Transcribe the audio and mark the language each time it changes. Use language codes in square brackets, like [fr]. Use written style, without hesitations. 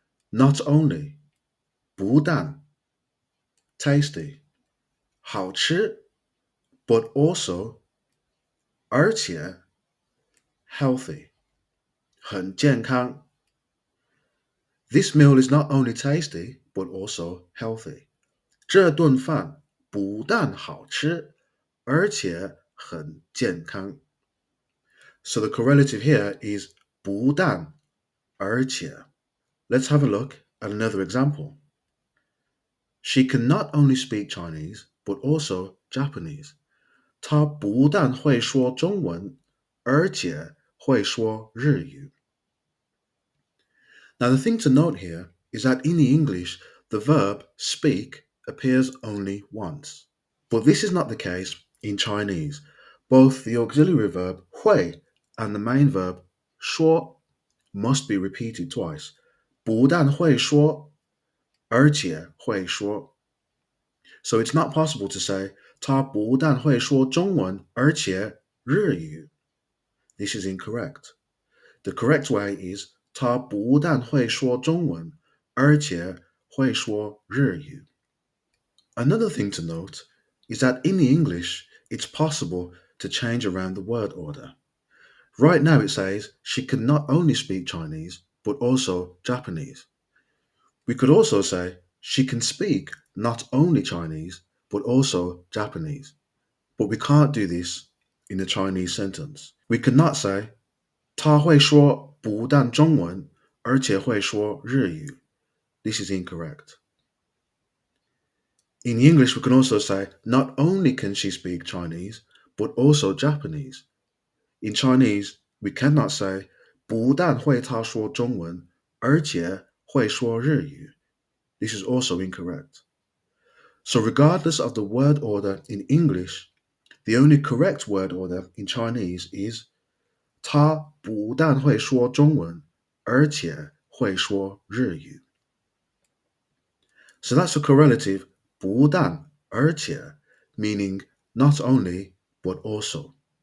[en] Not only, [zh] 不但, [en] tasty, [zh] 好吃, [en] but also, [zh] 而且, [en] healthy, [zh] 很健康. [en] This meal is not only tasty, but also healthy. [zh] 这顿饭不但好吃，而且很健康. [en] So the correlative here is 不但而且. Let's have a look at another example. She can not only speak Chinese, but also Japanese. [zh] 她不但会说中文，而且会说日语. [en] Now, the thing to note here is that in the English, the verb speak appears only once. But this is not the case in Chinese. Both the auxiliary verb 会 and the main verb 说 must be repeated twice. [zh] 不但会说，而且会说. [en] So it's not possible to say [zh] 他不但会说中文，而且日语. [en] This is incorrect. The correct way is [zh] 他不但会说中文，而且会说日语. [en] Another thing to note is that in the English, it's possible to change around the word order. Right now it says she can not only speak Chinese, but also Japanese. We could also say she can speak not only Chinese, but also Japanese. But we can't do this in a Chinese sentence. We could not say [zh] 他会说不但中文，而且会说日语. [en] This is incorrect. In English, we can also say not only can she speak Chinese, but also Japanese. In Chinese, we cannot say [zh] 不但会她说中文，而且会说日语. [en] This is also incorrect. So regardless of the word order in English, the only correct word order in Chinese is [zh] 她不但会说中文，而且会说日语. [en] So that's a correlative 不但而且, meaning not only but also.